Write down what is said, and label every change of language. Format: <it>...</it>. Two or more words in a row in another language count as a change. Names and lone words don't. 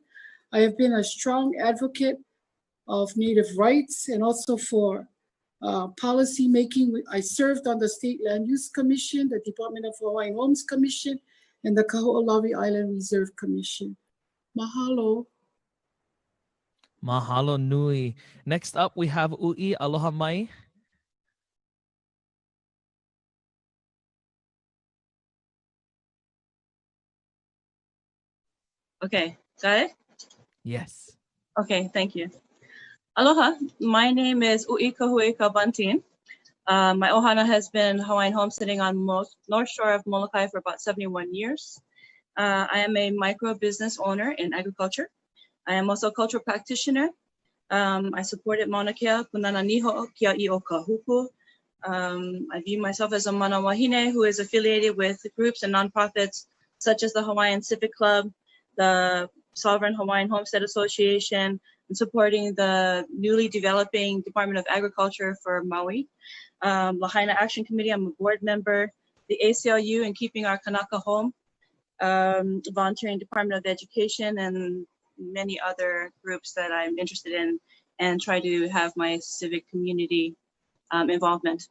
<en>I have been a strong advocate of Native rights and also for policy making. I served on the State Land Use Commission, the Department of Hawaiian Homes Commission, and the Kaho'olawe Island Reserve Commission. Mahalo.</en> <haw>Mahalo nui.</haw> <en>Next up, we have Ui.</en> <haw>Aloha mai.</haw> <en>Okay, got it? Yes. Okay, thank you. Aloha, my name is Ui Kahue-Cabanting. My ohana has been Hawaiian homesteading on North Shore of Molokaʻi for about 71 years. I am a micro business owner in agriculture. I am also a cultural practitioner. I supported Mauna Kea Punana Niho Kia I o Kahuku. I view myself as a</en> <haw>mana wahine</haw> <en>who is affiliated with groups and nonprofits such as the Hawaiian Civic Club, the Sovereign Hawaiian Homestead Association, and supporting the newly developing Department of Agriculture for Maui. Lahaina Action Committee, I'm a board member. The ACLU and Keeping Our Kanaka Home, volunteering Department of Education, and many other groups that I'm interested in and try to have my civic community involvement.</en>